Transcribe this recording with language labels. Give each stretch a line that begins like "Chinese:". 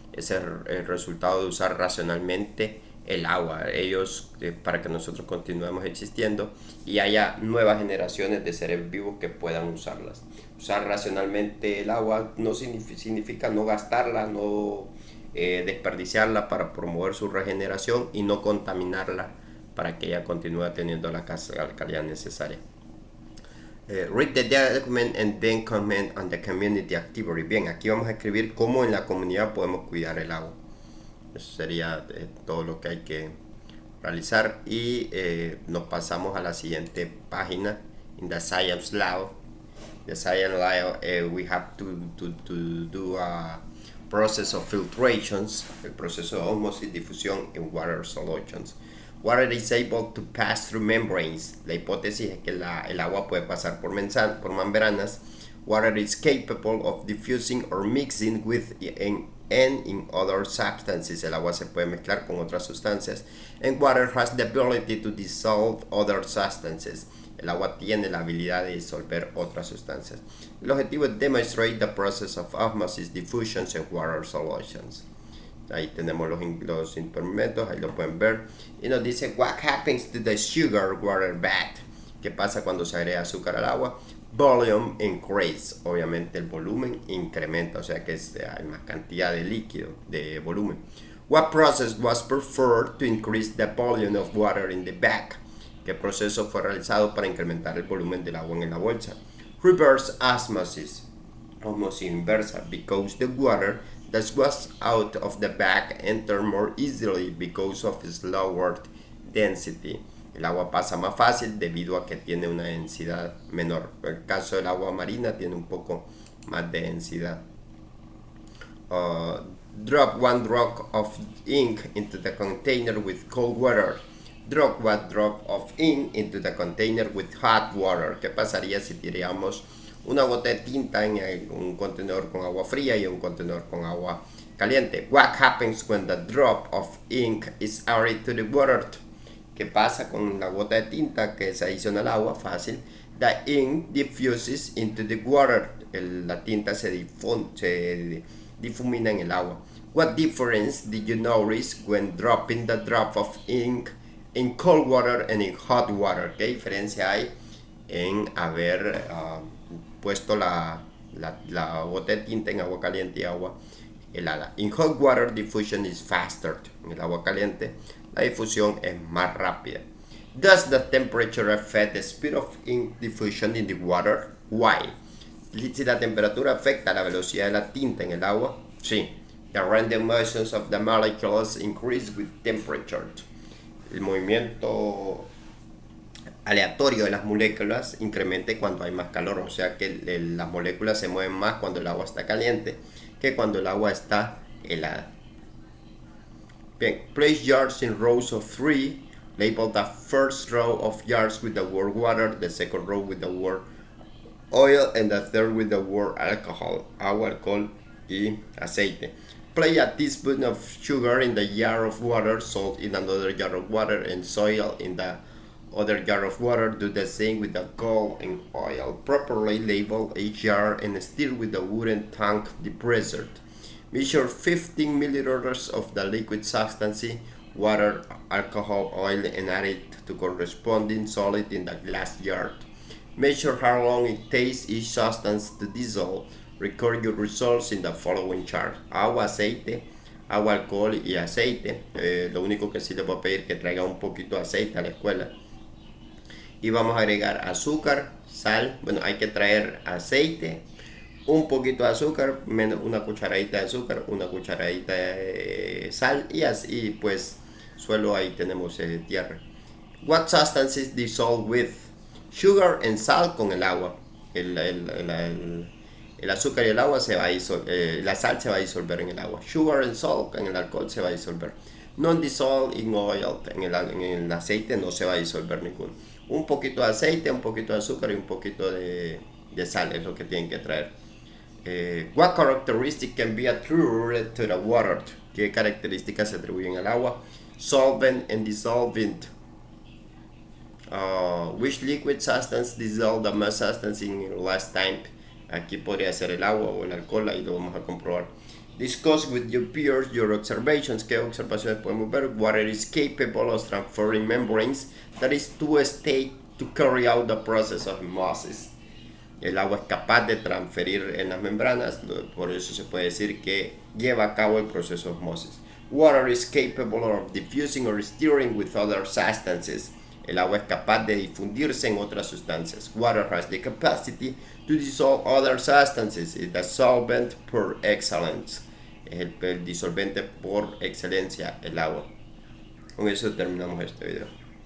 Spanish: Ese es el resultado de usar racionalmente el agua, para que nosotros continuemos existiendo y haya nuevas generaciones de seres vivos que puedan usarlas. Usar racionalmente el agua no significa no gastarla, no desperdiciarla para promover su regeneración y no contaminarla para que ella continúe teniendo la calidad necesaria.
English: Read the document and then comment on the community activity.
Spanish: Bien, aquí vamos a escribir cómo en la comunidad podemos cuidar el agua. Eso sería todo lo que hay que realizar y nos pasamos a la siguiente página.
English: In the Science Lab, we have to do a process of filtrations,
Spanish: el proceso de osmosis difusión en
English: water solutions. Water is able to pass through membranes.
Spanish: La hipótesis es que el agua puede pasar por membranas.
English: Water is capable of diffusing or mixing with and in other substances.
Spanish: El agua se puede mezclar con otras sustancias.
English: And water has the ability to dissolve other substances.
Spanish: El agua tiene la habilidad de disolver otras sustancias. El objetivo es
English: demonstrate the process of osmosis diffusion in water solutions.
Spanish: Ahí tenemos los instrumentos, ahí lo pueden ver. Y nos dice,
English: what happens to the sugar water bath?
Spanish: ¿Qué pasa cuando se agrega azúcar al agua?
English: Volume increase.
Spanish: Obviamente el volumen incrementa, o sea que hay más cantidad de líquido, de volumen.
English: What process was performed to increase the volume of water in the bag?
Spanish: ¿Qué proceso fue realizado para incrementar el volumen del agua en la bolsa?
English: Reverse osmosis.
Spanish: Osmosis inversa,
English: because the water that was out of the bag entered more easily because of its lowered density.
Spanish: El agua pasa más fácil debido a que tiene una densidad menor. En el caso del agua marina tiene un poco más de densidad.
English: Drop one drop of ink into the container with cold water. Drop one drop of ink into the container with hot water.
Spanish: ¿Qué pasaría si tiramos una gota de tinta en un contenedor con agua fría y un contenedor con agua caliente?
English: What happens when the drop of ink is added to the water?
Spanish: ¿Qué pasa con la gota de tinta que se adiciona al agua? Fácil.
English: The ink diffuses into the water.
Spanish: La tinta se difumina en el agua.
English: What difference did you notice when dropping the drop of ink in cold water and in hot water?
Spanish: ¿Qué diferencia hay en haber puesto la gota de tinta en agua caliente y agua helada?
English: In hot water, diffusion is faster.
Spanish: En el agua caliente, la difusión es más rápida.
English: Does the temperature affect the speed of ink diffusion in the water? Why?
Spanish: Si la temperatura afecta la velocidad de la tinta en el agua, sí.
English: The random motions of the molecules increase with temperature.
Spanish: El movimiento aleatorio de las moléculas incrementa cuando hay más calor, o sea que las moléculas se mueven más cuando el agua está caliente que cuando el agua está helada.
English: Bien, place jars in rows of 3. Label the first row of jars with the word water, the second row with the word oil, and the third with the word alcohol,
Spanish: agua, alcohol y aceite.
English: Place a teaspoon of sugar in the jar of water, salt in another jar of water, and soil in the Other jar of water do the same with the coal and oil. Properly label each jar and stir with a wooden tank depressor. Measure 15 milliliters of the liquid substance, water, alcohol, oil, and add it to corresponding solid in the glass jar. Measure how long it takes each substance to dissolve. Record your results in the following chart.
Spanish: Agua, aceite, agua, alcohol y aceite. Lo único que sí le voy a pedir que traiga un poquito de aceite a la escuela. Y vamos a agregar azúcar, sal. Bueno, hay que traer aceite, un poquito de azúcar, una cucharadita de azúcar, una cucharadita de sal y así pues suelo ahí tenemos tierra.
English: What substances dissolve with? Sugar and salt
Spanish: con el agua. El azúcar y el agua se va a la sal se va a disolver en el agua.
English: Sugar and salt
Spanish: en el alcohol se va a disolver.
English: Non-dissolve in oil,
Spanish: en el aceite no se va a disolver ninguno. Un poquito de aceite, un poquito de azúcar y un poquito de sal es lo que tienen que traer.
English: What characteristic can be attributed to the water?
Spanish: ¿Qué características se atribuyen al agua?
English: Solvent and dissolvent. Which liquid substance dissolve the most substance in less time?
Spanish: Aquí podría ser el agua o el alcohol, ahí lo vamos a comprobar.
English: Discuss with your peers your observations.
Spanish: ¿Qué observaciones podemos ver?
English: Water is capable of transferring membranes, that is to a state to carry out the process of osmosis.
Spanish: El agua es capaz de transferir en las membranas, por eso se puede decir que lleva a cabo el proceso de osmosis.
English: Water is capable of diffusing or stirring with other substances.
Spanish: El agua es capaz de difundirse en otras sustancias.
English: Water has the capacity to dissolve other substances. It's the solvent per excellence.
Spanish: Es el disolvente por excelencia, el agua. Con eso terminamos este video.